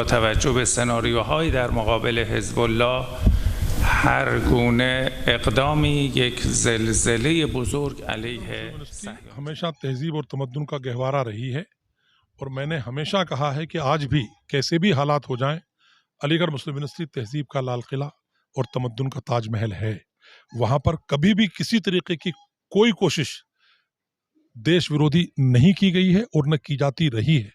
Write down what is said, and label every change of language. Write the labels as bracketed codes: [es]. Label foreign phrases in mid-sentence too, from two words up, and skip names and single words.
[fa] توجه به سناریوهای در مقابل حزب الله هر گونه اقدامی یک زلزله بزرگ علیه صهیونیسم [hi] हमेशा तहजीब और तमद्दुन का गहवारा रही है और मैंने हमेशा कहा है कि आज भी कैसे भी हालात हो जाएं, अलीगढ़ मुस्लिम यूनिवर्सिटी तहजीब का लाल किला और तमद्दुन का ताजमहल है। वहां पर कभी भी किसी तरीके की कोई कोशिश देश विरोधी नहीं की गई है और न की जाती रही है।